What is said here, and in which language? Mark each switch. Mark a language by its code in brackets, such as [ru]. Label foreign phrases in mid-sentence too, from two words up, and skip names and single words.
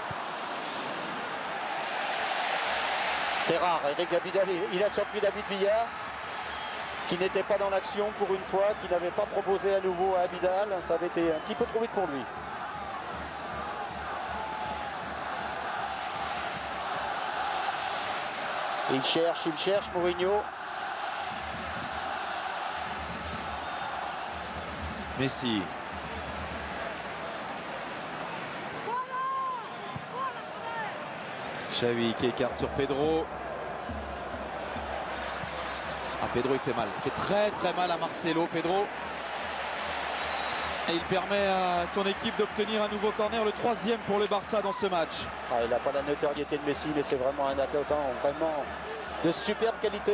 [fr] C'est rare, Eric Abidal, il a surpris David Villa, qui n'était pas dans l'action pour une fois, qui n'avait pas proposé à nouveau à Abidal. Ça avait été un petit peu trop vite pour lui. Il cherche Mourinho. Messi. Xavi qui écarte sur Pedro. Ah, Pedro il fait mal. Il fait très très mal à Marcelo, Pedro. Et il permet à son équipe d'obtenir un nouveau corner, le 3e pour le Barça dans ce match. Ah, il n'a pas la notoriété de Messi, mais c'est vraiment un attaquant vraiment de superbe qualité.